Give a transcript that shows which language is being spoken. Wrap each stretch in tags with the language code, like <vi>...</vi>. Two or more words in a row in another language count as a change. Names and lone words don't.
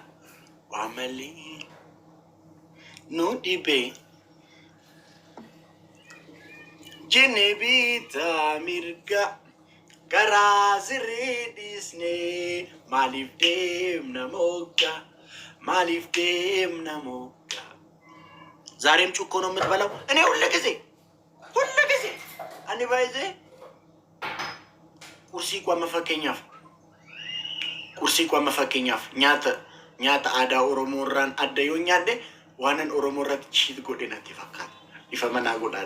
<om>Wamalli nu dhibe jenne bita mirga. Garaa sirrii dhiisnee maaliif deemna moggaa?</om> <am>ዛሬም ጩኮ ነው የምትበላው? እኔ ሁሉ ጊዜ</am> <om>ani baay'ee kursii qaama fakkeenyaaf nyaata aadaa Oromoo irraan adda yoo nyaadde waanan Oromoo irratti chiit godhe natti fakkaata. Ifa manaa godhaadha.</om>